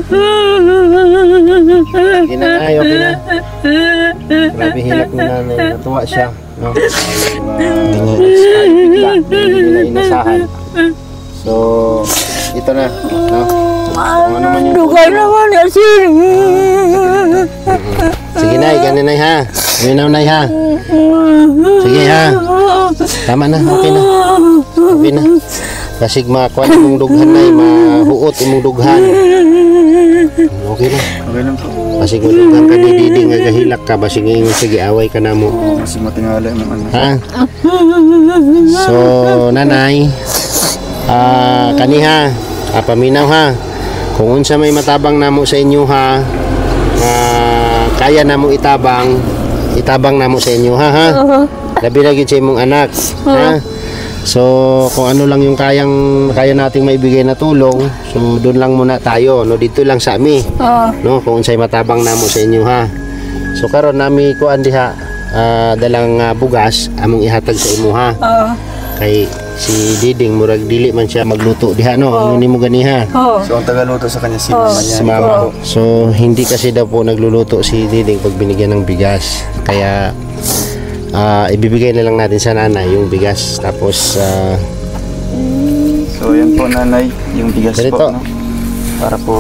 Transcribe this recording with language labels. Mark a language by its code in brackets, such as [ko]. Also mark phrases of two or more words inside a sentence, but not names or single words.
[ceb] Okay na, okay na. Grabe hilak ni nanay. [tl] Natuwa siya. [ceb] No? [tl] Hindi na inasahan. So, ito na. No? Kung ano man yung [ceb] Dugay naman ya sir. Sige nay, ganun nay ha. Minaw nay ha. Sige ha. Tama na, okay na. Okay na. Basig makuha imong dughan nay, mahuot imong dughan. Okay na. Okay lang po. Basig mo dughan ka ni Didi nga gahilak ka, basig nga sige away ka na mo. Kasi matingala mo ano. Ha? So, nanay, kaniha, paminaw ha. Kung unsa may matabang namo sa inyo ha, kaya namo itabang namo sa inyo ha. Labi na gid sa imong anak, ha. [tl] So kung ano lang yung kaya nating maibigay na tulong, so doon lang muna tayo, no, dito lang sa ami. [ceb] No, kung unsay matabang namo sa inyo ha. So karon nami kuan diha dalang bugas among ihatag sa imo ha. Kay si Diding murag dili man siya magluto diha no, ano nimo ganiha. So ang tagaluto sa kanya si mama niya. Si mama. [tl] So hindi kasi daw po nagluluto si Diding pag binigyan ng bigas. Kaya ibibigay na lang natin sa nanay yung bigas. Tapos so yan po nanay, yung bigas ganito po, no? Para po